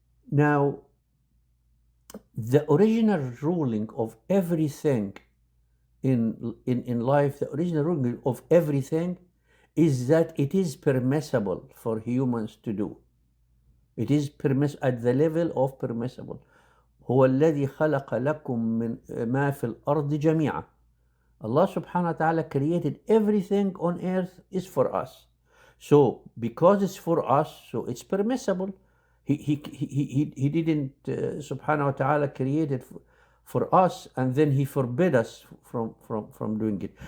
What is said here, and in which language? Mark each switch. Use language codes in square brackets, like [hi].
[en] Now, the original ruling of everything in life, the original ruling of everything is that it is permissible for humans to do. It is at the level of permissible. [ar] هو الذي خلق لكم من ما في الأرض جميعا. [en] Allah subhanahu wa ta'ala created everything on earth is for us. So because it's for us, so it's permissible. He didn't subhanahu wa ta'ala create it for us and then he forbid us from doing it.